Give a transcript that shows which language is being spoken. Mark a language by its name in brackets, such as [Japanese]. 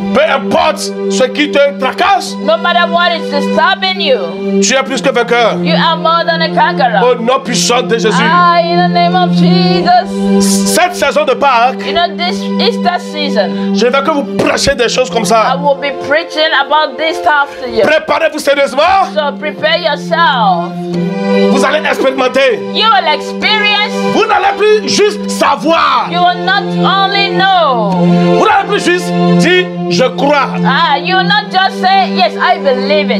[French] peu importe ce qui te tracasse, [English] no matter what is disturbing you, [French] tu es plus que vainqueur. [English] you are more than a conqueror. [French] Au nom puissant de Jésus. [English] In the name of Jesus. [French] Cette saison de Pâques, [English] You know, this Easter season, [French] je veux que vous prêchiez des choses comme [English] I [French] ça. [English] will be preaching about this stuff to you. [French] Préparez-vous sérieusement. [English] So prepare yourself. [French] Vous allez expérimenter. [English] You will experience. [French] Vous n'allez plus juste savoir. [English] You will not only know. [French] Vous n'allez plus juste dire je crois. [English] You will not just say, yes, I believe it.